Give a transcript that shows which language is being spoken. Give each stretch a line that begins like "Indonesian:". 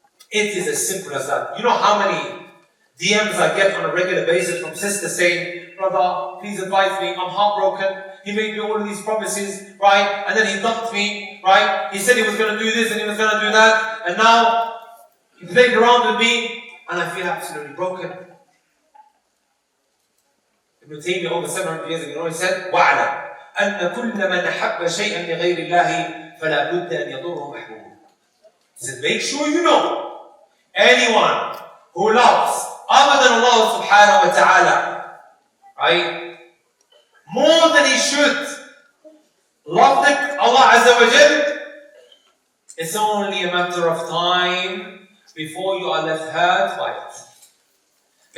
English: It is as simple as that. You know how many DMs I get on a regular basis from sisters saying, brother, please advise me, I'm heartbroken. He made me all of these promises, right? And then he dumped me, right? He said he was going to do this and he was going to do that. And now, he played around with me and I feel absolutely broken. Ibn Taymiyyah over 700 years ago, he said,
Arabic: وَعْلَمْ أَنَّ كُلَّ مَنْ أَحَبَّ شَيْئًا لِغَيْرِ اللَّهِ فَلَا بُدَّ أَنْ يَضُرُّهُ مَحْبُوبٌ.
English: He said, make sure you know, anyone who loves other than Allah subhanahu wa ta'ala, right? More than he should love Allah Azza wa Jal, it's only a matter of time before you are left hurt by it.